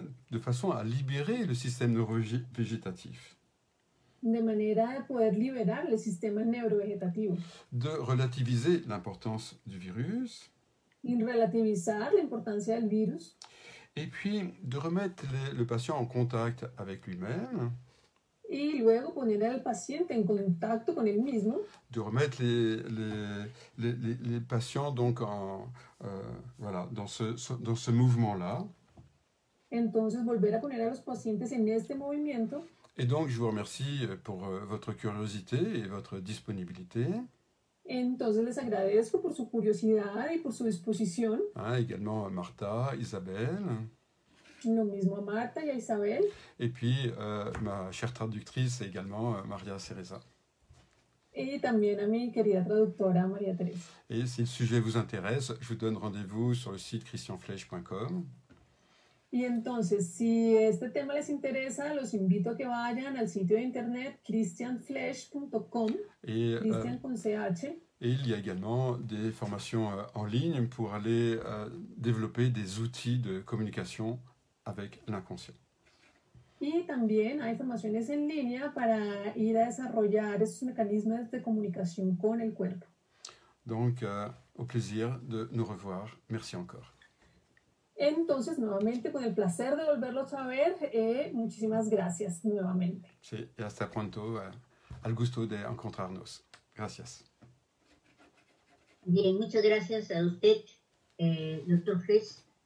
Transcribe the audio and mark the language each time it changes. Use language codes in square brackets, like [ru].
[fr] De façon à libérer le système neurovégétatif. [es] De manera de poder liberar el sistema neurovegetativo. [fr] De relativiser l'importance du virus. [es] Y relativizar la importancia del virus. [fr] Et puis de remettre le patient en contact avec lui-même. [es] y luego poner al paciente en contacto con él mismo. [fr] De remettre les patients donc voilà, dans ce mouvement-là. [es] Entonces volver a poner a los pacientes en este movimiento. [fr] Et donc je vous remercie pour votre curiosité et votre disponibilité. [es] Entonces les agradezco por su curiosidad y por su disposición. [fr] Également Martha, Isabelle. [es] Lo mismo a Marta y a Isabel. [fr] Et puis ma chère traductrice également, Maria Teresa. [es] Y también a mi querida traductora María Teresa. [fr] Et si le sujet vous intéresse, je vous donne rendez-vous sur le site christianfleisch.com. [es] Y entonces, si este tema les interesa, los invito a que vayan al sitio de internet christianfleisch.com, Christian con CH. [fr] Et il y a également des formations en ligne pour aller développer des outils de communication avec l'inconscient. [es] Y también hay formaciones en línea para ir a desarrollar esos mecanismos de comunicación con el cuerpo. [fr] Donc, au plaisir de nous revoir. Merci encore. [es] Entonces, nuevamente, con el placer de volverlos a ver, muchísimas gracias nuevamente. Sí, y hasta pronto. Al gusto de encontrarnos. Gracias. Bien, muchas gracias a usted, doctor Fleisch.